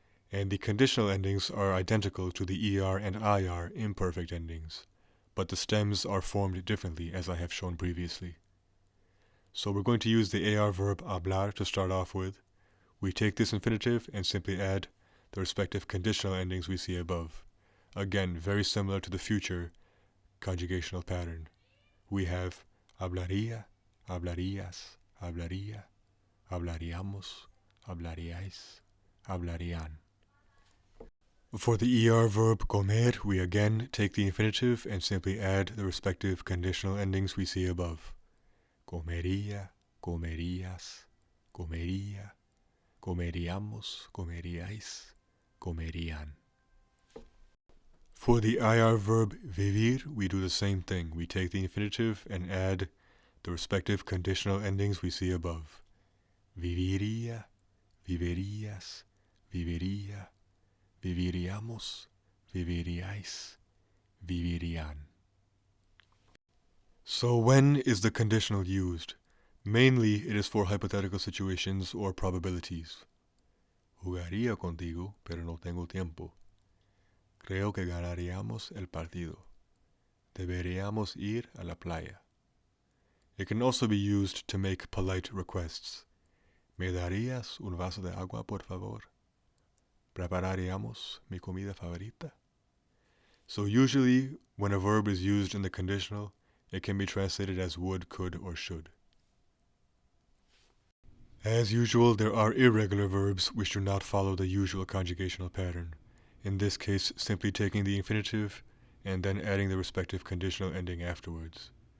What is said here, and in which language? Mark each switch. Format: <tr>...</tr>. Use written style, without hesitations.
<en>And the conditional endings are identical to the ER and IR imperfect endings, but the stems are formed differently as I have shown previously. So we're going to use the AR verb hablar to start off with. We take this infinitive and simply add the respective conditional endings we see above. Again, very similar to the future conjugational pattern.</en> <es>We have hablaría, hablarías, hablaría, hablaríamos, hablaríais, hablarían.</es> <en>For the ER verb comer, we again take the infinitive and simply add the respective conditional endings we see above.</en> <es>Comería, comerías, comería, comeríamos, comeríais, comerían.</es> <en>For the IR verb vivir, we do the same thing. We take the infinitive and add the respective conditional endings we see above.</en> <es>Viviría, vivirías, viviría, viviríamos, viviríais, vivirían.</es> <en>So when is the conditional used? Mainly it is for hypothetical situations or probabilities.</en> <es>Jugaría contigo, pero no tengo tiempo. Creo que ganaríamos el partido. Deberíamos ir a la playa.</es> <en>It can also be used to make polite requests.</en> <es>¿Me darías un vaso de agua, por favor? ¿Prepararíamos mi comida favorita?</es> <en>So usually, when a verb is used in the conditional, it can be translated as would, could, or should. As usual, there are irregular verbs which do not follow the usual conjugational pattern. In this case, simply taking the infinitive and then adding the respective conditional ending afterwards.</en>